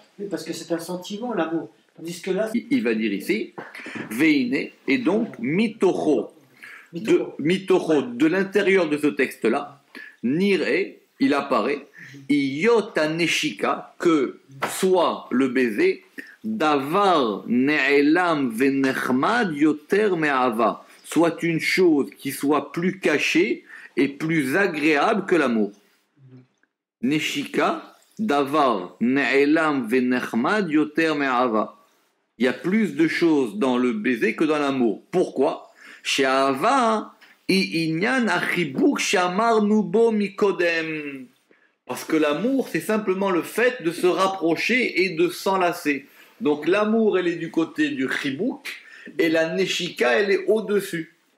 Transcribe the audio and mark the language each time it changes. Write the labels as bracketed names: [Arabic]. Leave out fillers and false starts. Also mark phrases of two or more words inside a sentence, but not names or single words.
[French] Oui, parce que c'est un sentiment, l'amour. Tandis que là, Il va dire ici, veine, et donc mitocho, de l'intérieur de ce texte-là, nire, il apparaît, [Hebrew] היא נשיקה, [French] que soit le baiser, [Hebrew] דבר נעלם ונחמד יותר מאהבה, [French] soit une chose qui soit plus cachée et plus agréable que l'amour. [Hebrew] נשיקה, דבר נעלם ונחמד יותר מאהבה. [French] Il y a plus de choses dans le baiser que dans l'amour. Pourquoi? Chez Ava, parce que l'amour, c'est simplement le fait de se rapprocher et de s'enlacer. Donc l'amour, elle est du côté du chibouk, et la neshika, elle est au-dessus.